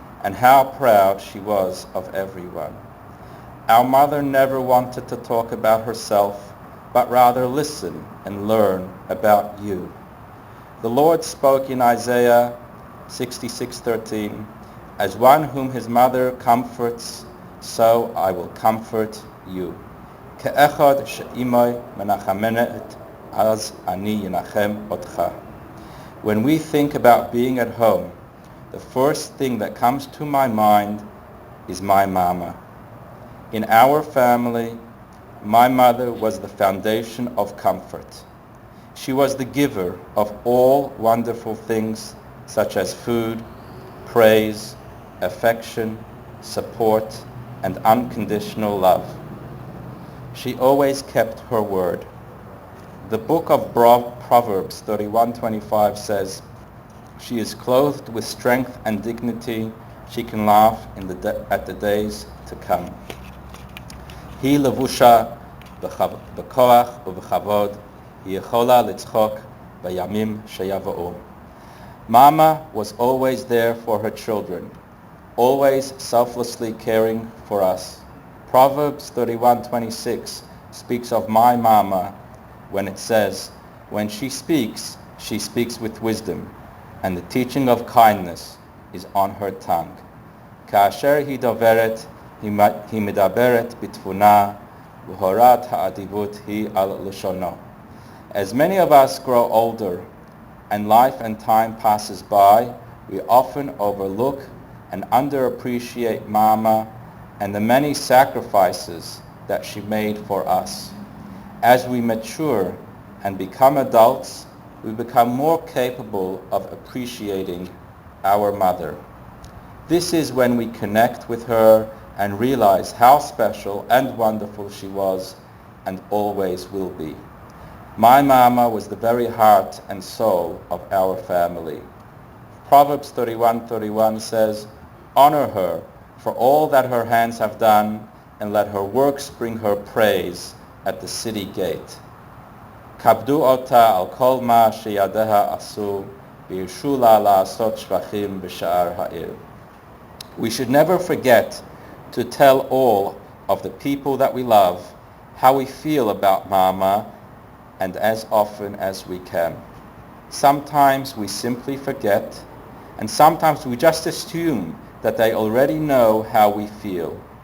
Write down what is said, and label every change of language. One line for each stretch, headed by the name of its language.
English: and how proud she was of everyone. Our mother never wanted to talk about herself, but rather listen and learn about you. The Lord spoke in Isaiah 66:13, "As one whom his mother comforts, so I will comfort you.
Hebrew: כאחד שאמו מנחמת, אז אני ינחם אותך."
English: When we think about being at home, the first thing that comes to my mind is my mama. In our family, my mother was the foundation of comfort. She was the giver of all wonderful things such as food, praise, affection, support, and unconditional love. She always kept her word. The book of Proverbs 31:25 says, "She is clothed with strength and dignity. She can laugh at the days to come."
Hebrew: היא לבושה בכוח ובכבוד, היא יכולה לצחוק בימים שיבואו.
English: Mama was always there for her children, always selflessly caring for us. Proverbs 31:26 speaks of my mama when it says, "When she speaks with wisdom, and the teaching of kindness is on her tongue.
Hebrew: כאשר היא דוברת, היא מדברת בתבונה, והורת האדיבות היא על לשונו."
English: As many of us grow older and life and time passes by, we often overlook and underappreciate Mama and the many sacrifices that she made for us. As we mature and become adults, we become more capable of appreciating our mother. This is when we connect with her and realize how special and wonderful she was and always will be. My mama was the very heart and soul of our family. Proverbs 31:31 says, "Honor her for all that her hands have done, and let her works bring her praise at the city gate.
Hebrew: כבדו אותה על כל מה שידיה עשו, והרשו לה לעשות שבחים בשער העיר."
English: We should never forget to tell all of the people that we love how we feel about Mama, and as often as we can. Sometimes we simply forget, and sometimes we just assume that they already know how we feel.